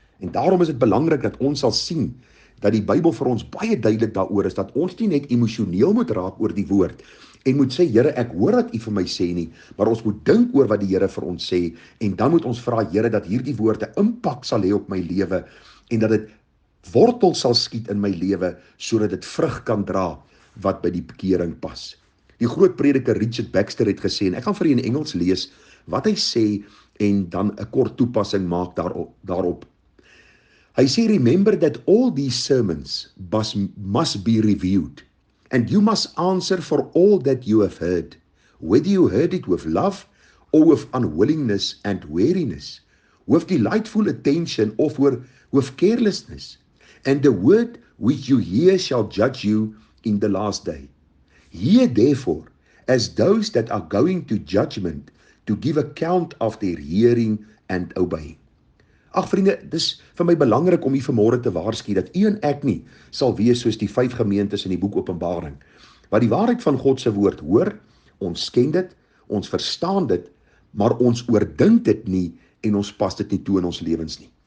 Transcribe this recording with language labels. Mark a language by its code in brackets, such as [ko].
[af] En daarom is dit belangrik dat ons sal sien dat die Bybel vir ons baie duidelik daaroor is dat ons nie net emosioneel moet raak oor die woord en moet sê, Here, ek hoor wat u vir my sê nie, maar ons moet dink oor wat die Here vir ons sê en dan moet ons vra, Here, dat hierdie woorde impak sal hê op my lewe en dat dit wortel sal skiet in my lewe sodat dit vrug kan dra wat by die bekering pas. Die groot prediker Richard Baxter het gesê, en ek gaan vir u in Engels lees wat hy sê en dan 'n kort toepassing maak daarop. Hy sê, [en] remember that all these sermons must be reviewed, and you must answer for all that you have heard, whether you heard it with love or with unwillingness and weariness, with delightful attention or with carelessness. And the word which you hear shall judge you in the last day. Hear therefore, as those that are going to judgment, to give account of their hearing and obeying. [af] Ag vriende, dis vir my belangrik om u vanmôre te waarsku dat u en ek nie sal wees soos die 5 gemeentes in die boek Openbaring, wat die waarheid van God se woord hoor, ons ken dit, ons verstaan dit, maar ons oordink dit nie en ons pas dit nie toe in ons lewens nie.